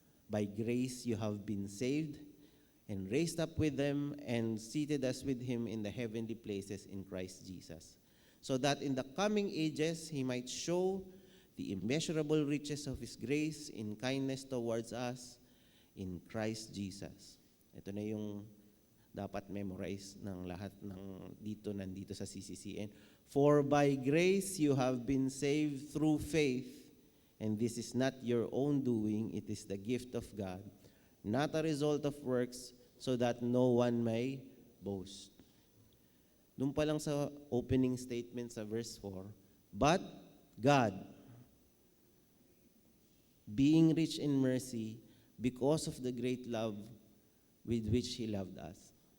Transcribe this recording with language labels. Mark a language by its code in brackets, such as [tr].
[en] By grace you have been saved, and raised up with them, and seated us with him in the heavenly places in Christ Jesus, so that in the coming ages he might show the immeasurable riches of his grace in kindness towards us in Christ Jesus. [tl] Ito na yung dapat memorize ng lahat ng nandito sa CCCN. [en] For by grace you have been saved through faith, and this is not your own doing, it is the gift of God, not a result of works, so that no one may boast. [tl] Doon pa lang sa [en] opening statement sa verse 4, but God, being rich in mercy, because of the great love with which He loved us.